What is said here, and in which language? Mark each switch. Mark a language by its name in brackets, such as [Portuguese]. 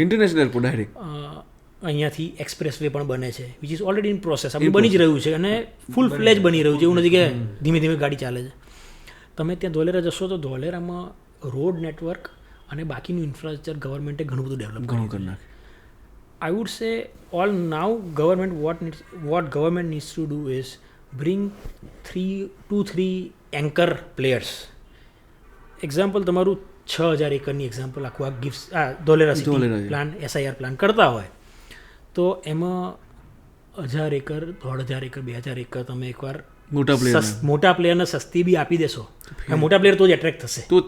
[English] International airport direct. [Gujarati] અહીંયાથી express way પણ બને છે, [English] Which is already in process. [Gujarati] આપણે બની જ રહ્યું છે અને ફૂલ ફ્લેજ બની રહ્યું છે, એવું નથી કે ધીમે ધીમે ગાડી ચાલે છે. તમે ત્યાં ધોલેરા જશો તો ધોલેરામાં રોડ નેટવર્ક અને બાકીનું ઇન્ફ્રાસ્ટ્રક્ચર ગવર્મેન્ટે ઘણું બધું ડેવલપ ઘણું કરી નાખ્યું. [English] I would say all now what government needs to do is bring 2-3 anchor players. [Gujarati] Example તમારું 6000 એકરની એક્ઝામ્પલ આખું આ gift Dholera city plan SIR plan કરતા હોય તો એમાં 1000 એકર, 1500 એકર, 2000 એકર તમે એકવાર મોટા પ્લેયરને સસ્તી બી આપી દેશો, મોટા પ્લેયર તો જ એટ્રેક્ટ થશે.